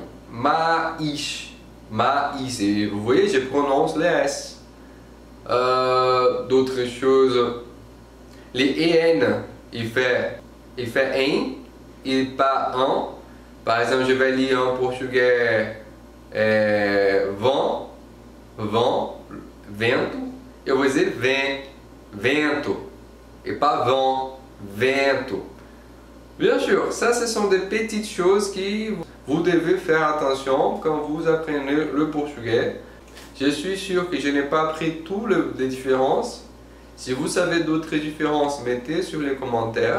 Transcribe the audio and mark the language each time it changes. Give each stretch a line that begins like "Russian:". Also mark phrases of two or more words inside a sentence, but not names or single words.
French: Mais. Mais. Et vous voyez, je prononce les S. D'autres choses. Les EN il fait un et pas un. Par exemple, je vais lire en portugais 20, 20, vento.
Portuguese: Eu vou dizer vento
French: et pas vent,
Portuguese: vento.
French: Bien sûr, ça ce sont des petites choses qui vous devez faire attention quand vous apprenez le portugais. Je suis sûr que je n'ai pas appris toutes les différences. Si vous savez d'autres différences, mettez sur les commentaires.